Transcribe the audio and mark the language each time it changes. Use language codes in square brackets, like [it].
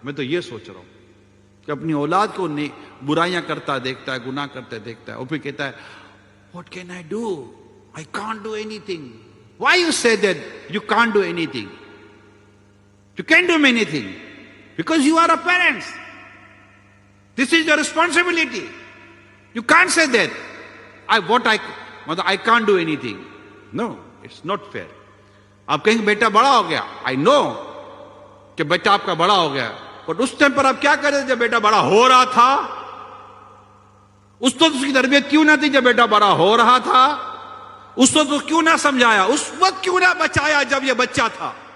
[hi] मैं तो ये सोच रहा हूं कि अपनी औलाद को बुराइयां करता देखता है, गुनाह करते देखता है, और फिर कहता है [en] What can I do, I can't do anything. Why you say that you can't do anything? You can do many thing because you are a parents. This is your responsibility. You can't say that I can't do anything. No, it's not fair. [hi] आप कहेंगे बेटा बड़ा हो गया, [en] I know [hi] कि बेटा आपका बड़ा हो गया, पर उस टाइम पर आप क्या कर रहे थे जब बेटा बड़ा हो रहा था? उस तो उसकी तरबियत क्यों ना थी जब बेटा बड़ा हो रहा था? उस तो क्यों ना समझाया? उस वक्त क्यों ना बचाया जब ये बच्चा था?